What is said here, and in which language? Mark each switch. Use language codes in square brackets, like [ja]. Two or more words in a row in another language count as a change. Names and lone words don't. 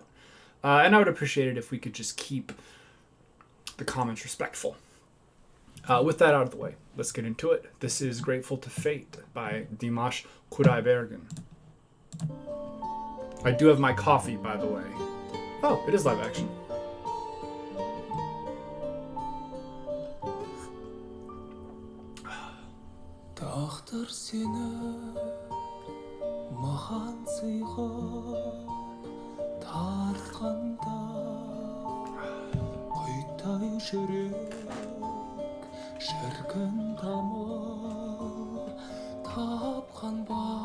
[en] And I would appreciate it if we could just keep the comments respectful. With that out of the way, let's get into it. This is Grateful to Fate by DIMASH QUDAIBERGEN. I do have my coffee, by the way. Oh, it is live action. [kk] Тағдыр сені маған сыйға тартқанда құйтай жүрек шіркін тамыр тапқан ба